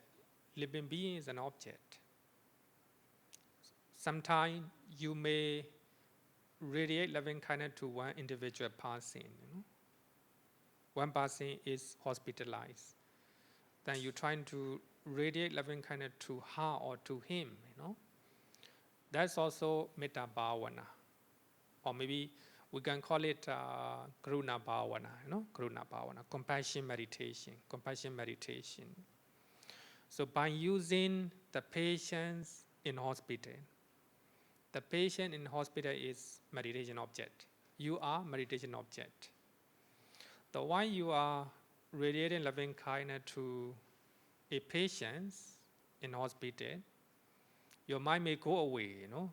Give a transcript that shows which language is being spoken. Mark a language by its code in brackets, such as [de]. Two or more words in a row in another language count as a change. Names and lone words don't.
[en] Living being is an object. Sometimes you may radiate loving kindness to one individual person. You know? One person is hospitalized. Then you're trying to radiate loving kindness to her or to him. You know? That's also [pi] metta bhavana. [en] Or maybe we can call it [pi] karuna bhavana. [en] You know? [pi] Karuna bhavana, [en] compassion meditation. Compassion meditation. So by using the patients in hospital, the patient in hospital is meditation object. You are meditation object. The one you are radiating loving kindness to a patient in hospital, your mind may go away, you know.